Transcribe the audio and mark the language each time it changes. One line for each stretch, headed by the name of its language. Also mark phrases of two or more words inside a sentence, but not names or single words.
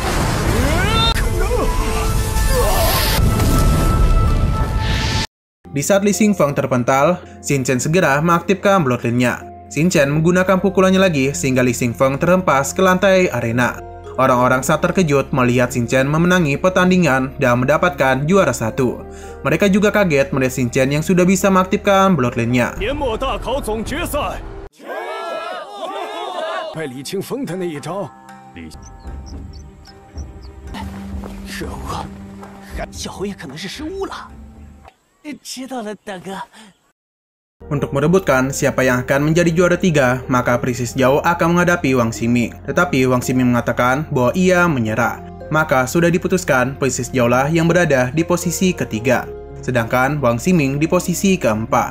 Indonesian: Di saat Li Xingfeng terpental, Xin Chen segera mengaktifkan bloodline-nya. Xin Chen menggunakan pukulannya lagi sehingga Li Xingfeng terhempas ke lantai arena. Orang-orang sangat terkejut melihat Xin Chen memenangi pertandingan dan mendapatkan juara 1. Mereka juga kaget melihat Xin Chen yang sudah bisa mengaktifkan bloodline-nya.
Chinese: 年末大考总决赛，败李清风的那一招，可恶，小侯爷可能是失误了。知道了，大哥。
Indonesian: Untuk merebutkan siapa yang akan menjadi juara 3, maka Princess Zhao akan menghadapi Wang Ximing. Tetapi Wang Ximing mengatakan bahwa ia menyerah. Maka sudah diputuskan Princess Zhao lah yang berada di posisi ketiga, sedangkan Wang Ximing di posisi keempat.